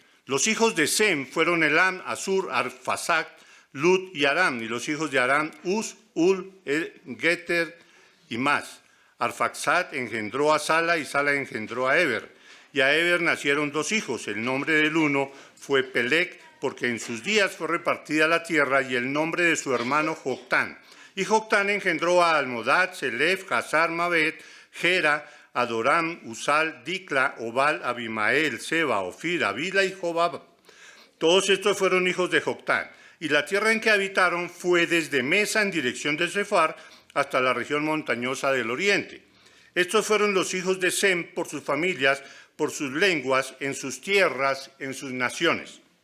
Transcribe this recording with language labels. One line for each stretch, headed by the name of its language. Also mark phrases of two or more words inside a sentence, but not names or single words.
Spanish: Los hijos de Sem fueron Elam, Asur, Arfaxad, Lud y Aram, y los hijos de Aram, Uz, Ul, Geter y más. Arfaxad engendró a Sala y Sala engendró a Eber. Y a Eber nacieron dos hijos. El nombre del uno fue Pelec, porque en sus días fue repartida la tierra, y el nombre de su hermano Joctán. Y Joctán engendró a Almodad, Selef, Hazar, Mabet, Gera, Adoram, Usal, Dicla, Obal, Abimael, Seba, Ofir, Avila y Jobab. Todos estos fueron hijos de Joctán. Y la tierra en que habitaron fue desde Mesa en dirección de Sefar hasta la región montañosa del oriente. Estos fueron los hijos de Sem por sus familias, por sus lenguas, en sus tierras, en sus naciones.